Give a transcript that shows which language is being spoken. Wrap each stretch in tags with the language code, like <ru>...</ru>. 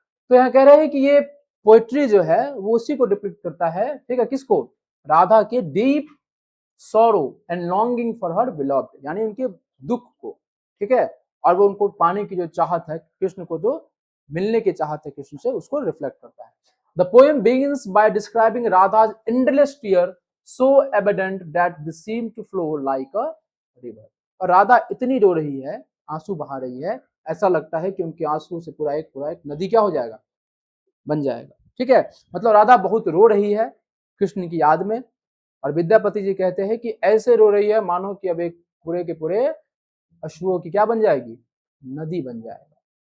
<hi>तो यहाँ कह रहे हैं कि ये पोएट्री जो है वो उसी को डिपिक्ट करता है। ठीक है, किसको, राधा के</hi> <en>deep sorrow and longing for her beloved,</en> <hi>यानी उनके दुख को। ठीक है, और वो उनको पाने की जो चाहत है, कृष्ण को जो मिलने की चाहत है कृष्ण से, उसको रिफ्लेक्ट करता है।</hi> <en>The poem begins by describing Radha's endless tear so evident that they seem to flow like a river।</en> <hi>और राधा इतनी रो रही है, आंसू बहा रही है, ऐसा लगता है कि उनके आंसू से पूरा एक नदी क्या हो जाएगा, बन जाएगा। ठीक है, मतलब राधा बहुत रो रही है कृष्ण की याद में, और विद्यापति जी कहते हैं कि ऐसे रो रही है मानो कि अब एक पूरे के पूरे अश्रुओं की क्या बन जाएगी, नदी बन जाएगा।</hi>